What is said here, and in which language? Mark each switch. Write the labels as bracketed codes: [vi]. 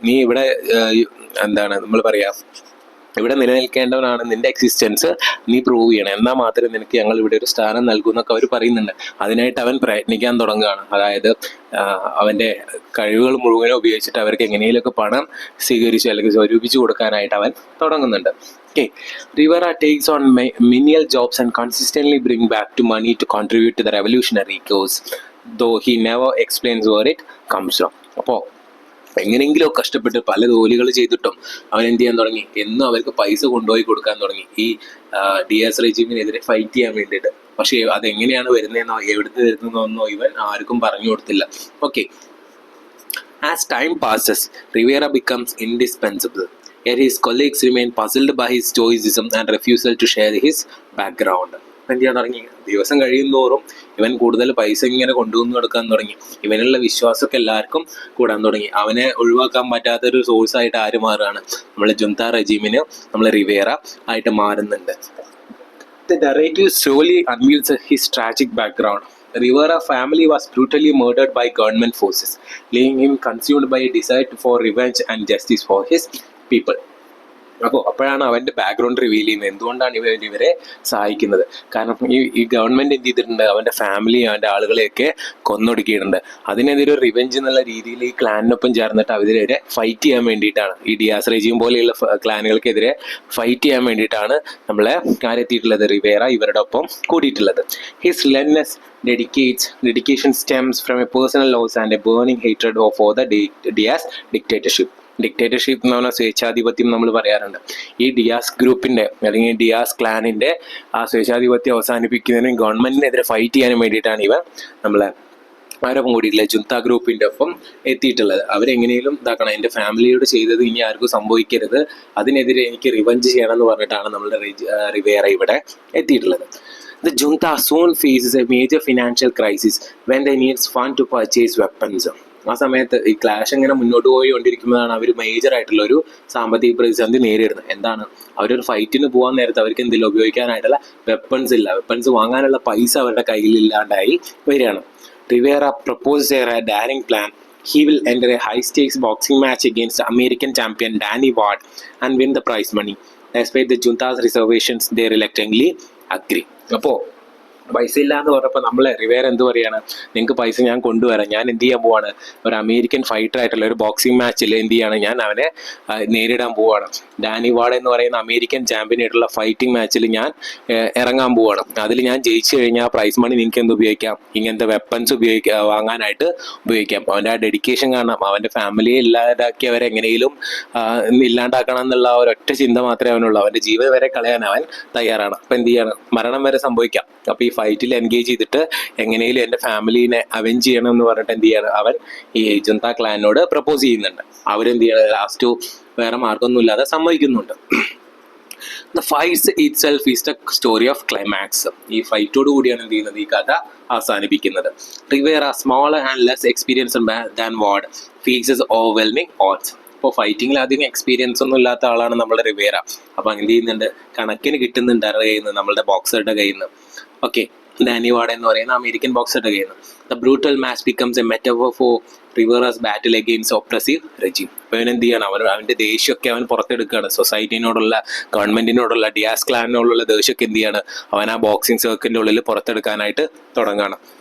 [ml] നീ ഇവിടെ എന്താണ് നമ്മൾ പറയാ, ഇവിടെ നിലനിൽക്കേണ്ടവനാണ്, നിന്റെ എക്സിസ്റ്റൻസ് നീ പ്രൂവ് ചെയ്യണം, എന്നാൽ മാത്രമേ നിനക്ക് ഞങ്ങൾ ഇവിടെ ഒരു സ്ഥാനം നൽകൂ എന്നൊക്കെ അവർ പറയുന്നുണ്ട്. അതിനായിട്ട് അവൻ പ്രയത്നിക്കാൻ തുടങ്ങുകയാണ്. അതായത് അവൻ്റെ കഴിവുകൾ മുഴുവനും ഉപയോഗിച്ചിട്ട് അവർക്ക് എങ്ങനെയൊക്കെ പണം സ്വീകരിച്ചു അല്ലെങ്കിൽ സ്വരൂപിച്ചു കൊടുക്കാനായിട്ട് അവൻ തുടങ്ങുന്നുണ്ട്. [en] Okay, Rivera takes on menial jobs and consistently bring back to money to contribute to the revolutionary cause, though he never explains where it comes from. [ml] അപ്പോൾ എങ്ങനെയെങ്കിലും കഷ്ടപ്പെട്ട് പല ജോലികൾ ചെയ്തിട്ടും അവൻ എന്ത് ചെയ്യാൻ തുടങ്ങി, എന്നും അവർക്ക് പൈസ കൊണ്ടുപോയി കൊടുക്കാൻ തുടങ്ങി ഈ ഡിയാസ് റെജീമിനെതിരെ ഫൈറ്റ് ചെയ്യാൻ വേണ്ടിയിട്ട്. പക്ഷേ അതെങ്ങനെയാണ് വരുന്നതെന്നോ എവിടുന്ന് വരുന്നതെന്നോ ഇവൻ ആർക്കും പറഞ്ഞു കൊടുത്തില്ല. [en] Okay, as time passes Rivera becomes indispensable, yet his colleagues remain puzzled by his stoicism and refusal to share his background. [ml] എന്ത് ചെയ്യാൻ തുടങ്ങി, ദിവസം കഴിയുന്തോറും ഇവൻ കൂടുതൽ പൈസ ഇങ്ങനെ കൊണ്ടുവന്ന് കൊടുക്കാൻ തുടങ്ങി. ഇവനുള്ള വിശ്വാസമൊക്കെ എല്ലാവർക്കും കൂടാൻ തുടങ്ങി. അവനെ ഒഴിവാക്കാൻ പറ്റാത്തൊരു സോഴ്സായിട്ട് ആര് മാറുകയാണ്, നമ്മളെ ജുന്ത റെജീമിന് നമ്മൾ റിവേറ ആയിട്ട് മാറുന്നുണ്ട്. [en] The narrative slowly unveils his tragic background. The Rivera family was brutally murdered by government forces, leaving him consumed by a desire for revenge and justice for his people. [ml] അപ്പോഴാണ് അവൻ്റെ ബാക്ക്ഗ്രൗണ്ട് റിവീൽ ചെയ്യുന്നത്. എന്തുകൊണ്ടാണ് ഇവരെ സഹായിക്കുന്നത്? കാരണം ഈ government എന്ത് ചെയ്തിട്ടുണ്ട്, അവൻ്റെ ഫാമിലി അവൻ്റെ ആളുകളെയൊക്കെ കൊന്നൊടുക്കിയിട്ടുണ്ട്. അതിനെതിരെ ഒരു റിവെഞ്ച് എന്നുള്ള രീതിയിൽ ഈ ക്ലാനിനൊപ്പം ചേർന്നിട്ട് അവരെതിരെ ഫൈറ്റ് ചെയ്യാൻ വേണ്ടിയിട്ടാണ്, ഈ ഡിയാസ് റെജീം പോലെയുള്ള ക്ലാനുകൾക്കെതിരെ ഫൈറ്റ് ചെയ്യാൻ വേണ്ടിയിട്ടാണ് നമ്മളെ ആരെത്തിയിട്ടുള്ളത്, റിവേറ ഇവരുടെ ഒപ്പം കൂടിയിട്ടുള്ളത്. [en] His relentless dedication stems from a personal loss and a burning hatred for the Diaz dictatorship. [ml] Dictatorship എന്ന് പറഞ്ഞാൽ സ്വേച്ഛാധിപത്യം നമ്മൾ പറയാറുണ്ട്. ഈ ഡിയാസ് ഗ്രൂപ്പിൻ്റെ അല്ലെങ്കിൽ ഡിയാസ് ക്ലാനിൻ്റെ ആ സ്വേച്ഛാധിപത്യം അവസാനിപ്പിക്കുന്നതിനും ഗവൺമെൻറ്റിനെതിരെ ഫൈറ്റ് ചെയ്യാനും വേണ്ടിയിട്ടാണ് ഇവ നമ്മളെ ആരൊപ്പം കൂടിയിട്ടില്ല, ജുന്ത ഗ്രൂപ്പിൻ്റെ ഒപ്പം എത്തിയിട്ടുള്ളത്. അവരെങ്ങനെയും ഇതാക്കണം, എൻ്റെ ഫാമിലിയോട് ചെയ്തത് ഇനി ആർക്കും സംഭവിക്കരുത്, അതിനെതിരെ എനിക്ക് റിവഞ്ച് ചെയ്യണം എന്ന് പറഞ്ഞിട്ടാണ് നമ്മളുടെ റിവേറ ഇവിടെ എത്തിയിട്ടുള്ളത്. [en] The junta soon faces a major financial crisis when they need fund to purchase weapons. [ml] ആ സമയത്ത് ഈ ക്ലാഷ് ഇങ്ങനെ മുന്നോട്ട് പോയിക്കൊണ്ടിരിക്കുമ്പോഴാണ് അവർ മേജറായിട്ടുള്ള ഒരു സാമ്പത്തിക പ്രതിസന്ധി നേരിടുന്നത്. എന്താണ്, അവരൊരു ഫൈറ്റിന് പോകാൻ നേരത്ത് അവർക്ക് എന്തെങ്കിലും ഉപയോഗിക്കാനായിട്ടുള്ള വെപ്പൺസ് ഇല്ല, വെപ്പൺസ് വാങ്ങാനുള്ള പൈസ അവരുടെ കയ്യിലില്ലാണ്ടായി വരികയാണ്. [en] Rivera proposes a daring plan. He will enter a high-stakes boxing match against American champion Danny Ward and win the prize money. Despite the junta's reservations, they reluctantly agree. [ml] അപ്പോൾ പൈസ ഇല്ല എന്ന് പറഞ്ഞപ്പോൾ നമ്മളെ റിവേറ എന്ത് പറയാണ്, നിങ്ങൾക്ക് പൈസ ഞാൻ കൊണ്ടുവരാം, ഞാൻ എന്ത് ചെയ്യാൻ പോവാണ്, ഒരു അമേരിക്കൻ ഫൈറ്റർ ആയിട്ടുള്ള ഒരു ബോക്സിംഗ് മാച്ചിൽ എന്ത് ചെയ്യാണ്, ഞാൻ അവനെ നേരിടാൻ പോവാണ്. ഡാനി വാർഡ് എന്ന് പറയുന്ന അമേരിക്കൻ ചാമ്പ്യനായിട്ടുള്ള ഫൈറ്റിംഗ് മാച്ചിൽ ഞാൻ ഇറങ്ങാൻ പോവാണ്. അതിൽ ഞാൻ ജയിച്ചു കഴിഞ്ഞാൽ ആ പ്രൈസ് മണി നിങ്ങൾക്ക് എന്ത് ഉപയോഗിക്കാം, ഇങ്ങനത്തെ വെപ്പൺസ് വാങ്ങാനായിട്ട് ഉപയോഗിക്കാം. അവൻ്റെ ആ ഡെഡിക്കേഷൻ കാണാം, അവൻ്റെ ഫാമിലിയെ ഇല്ലാതാക്കിയവരെ എങ്ങനെയും ഇല്ലാണ്ടാക്കണം എന്നുള്ള ഒരൊറ്റ ചിന്ത മാത്രമേ അവനുള്ളൂ. അവൻ്റെ ജീവൻ വരെ കളയാൻ അവൻ തയ്യാറാണ്. അപ്പം എന്ത് ചെയ്യണം, മരണം വരെ സംഭവിക്കാം. അപ്പോൾ ഈ ഫൈറ്റിൽ എൻഗേജ് ചെയ്തിട്ട് എങ്ങനെയും എൻ്റെ ഫാമിലീനെ അവെഞ്ച് ചെയ്യണം എന്ന് പറഞ്ഞിട്ട് എന്ത് ചെയ്യണം, അവൻ ഈ ജുന്ത ക്ലാനോട് പ്രപ്പോസ് ചെയ്യുന്നുണ്ട്. അവരെന്ത് ചെയ്യണം, ലാസ്റ്റ് വേറെ മാർഗമൊന്നും ഇല്ലാതെ സമ്മതിക്കുന്നുണ്ട്. [en] The fights itself is the story of climax. [ml] ഈ ഫൈറ്റോട് കൂടിയാണ് എന്ത് ചെയ്യുന്നത്, ഈ കഥ അവസാനിപ്പിക്കുന്നത്. [en] Rivera, smaller and less experienced than Ward, faces overwhelming odds. [ml] ഇപ്പോൾ ഫൈറ്റിങ്ങിൽ അധികം എക്സ്പീരിയൻസ് ഒന്നും ഇല്ലാത്ത ആളാണ് നമ്മുടെ റിവേറ. അപ്പോൾ എന്ത് ചെയ്യുന്നുണ്ട്, കണക്കിന് കിട്ടുന്നുണ്ട് അവരുടെ കയ്യിൽ നിന്ന്, നമ്മളുടെ ബോക്സറുടെ കയ്യിൽ നിന്ന്. [en] okay, [ml] ഡാനി വാർഡ് എന്ന് പറയുന്ന അമേരിക്കൻ ബോക്സറുടെ കയ്യിൽ നിന്ന്. [en] The brutal match becomes a metaphor for Rivera's battle against oppressive regime. [ml] അപ്പോൾ അവനെന്ത് ചെയ്യണം, അവൻ്റെ ദേഷ്യമൊക്കെ അവൻ പുറത്തെടുക്കുകയാണ്. സൊസൈറ്റിനോടുള്ള, ഗവൺമെൻറ്റിനോടുള്ള, ഡിയാസ് ക്ലാനിനോടുള്ള ദേഷ്യമൊക്കെ എന്ത് ചെയ്യാണ്, അവൻ ആ ബോക്സിംഗ് സർക്കിളിൻ്റെ ഉള്ളിൽ പുറത്തെടുക്കാനായിട്ട് തുടങ്ങുകയാണ്.